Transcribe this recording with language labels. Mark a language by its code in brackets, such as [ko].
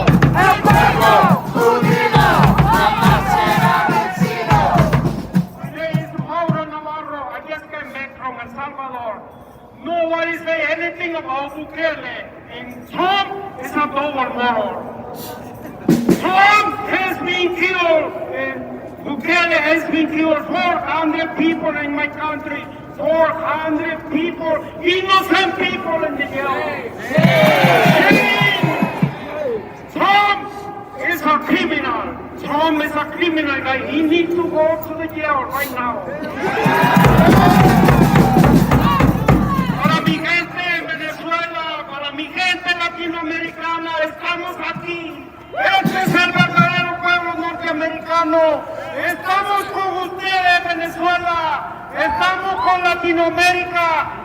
[es] El pueblo unido jamás será vencido. [en] My name is Mauro Navarro. I just came back from El Salvador. Nobody say anything about Bukele. And Trump is a double moral. Trump has been killed. And Bukele has been killed. 400 people in my country. 400 people, innocent people in the jail. Trump is a criminal. Trump is a criminal guy. He needs to go to the jail right now. [es] Para mi gente en Venezuela, para mi gente latinoamericana, estamos aquí. Este es el verdadero pueblo norteamericano. americano. Estamos con ustedes, Venezuela. Estamos con Latinoamérica.